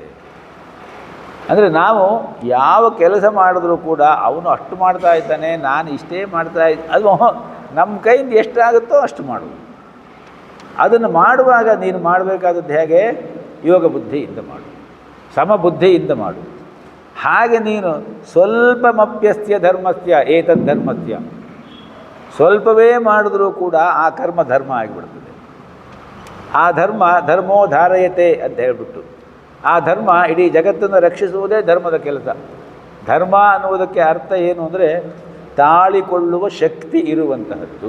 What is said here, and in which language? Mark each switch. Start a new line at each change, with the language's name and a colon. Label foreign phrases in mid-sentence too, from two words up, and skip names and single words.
Kannada: ಅಂದರೆ ನಾವು ಯಾವ ಕೆಲಸ ಮಾಡಿದ್ರೂ ಕೂಡ ಅವನು ಅಷ್ಟು ಮಾಡ್ತಾ ಇದ್ದಾನೆ, ನಾನು ಇಷ್ಟೇ ಮಾಡ್ತಾ ಅದು ನಮ್ಮ ಕೈಯಿಂದ ಎಷ್ಟಾಗುತ್ತೋ ಅಷ್ಟು ಮಾಡುವುದು. ಅದನ್ನು ಮಾಡುವಾಗ ನೀನು ಮಾಡಬೇಕಾದದ್ದು ಹೇಗೆ? ಯೋಗ ಬುದ್ಧಿಯಿಂದ ಮಾಡು, ಸಮಬುದ್ಧಿಯಿಂದ ಮಾಡು. ಹಾಗೆ ನೀನು
Sanskrit: ಸ್ವಲ್ಪಮಪ್ಯಸ್ಯ ಧರ್ಮಸ್ಯ ಏತದ್ ಧರ್ಮಸ್ಯ,
Kannada: ಸ್ವಲ್ಪವೇ ಮಾಡಿದ್ರೂ ಕೂಡ ಆ ಕರ್ಮ ಧರ್ಮ ಆಗಿಬಿಡ್ತದೆ. ಆ ಧರ್ಮ
Sanskrit: ಧರ್ಮೋ ಧಾರಯತೆ
Kannada: ಅಂತ ಹೇಳಿಬಿಟ್ಟು, ಆ ಧರ್ಮ ಇಡೀ ಜಗತ್ತನ್ನು ರಕ್ಷಿಸುವುದೇ ಧರ್ಮದ ಕೆಲಸ. ಧರ್ಮ ಅನ್ನುವುದಕ್ಕೆ ಅರ್ಥ ಏನು ಅಂದರೆ ತಾಳಿಕೊಳ್ಳುವ ಶಕ್ತಿ ಇರುವಂತಹದ್ದು.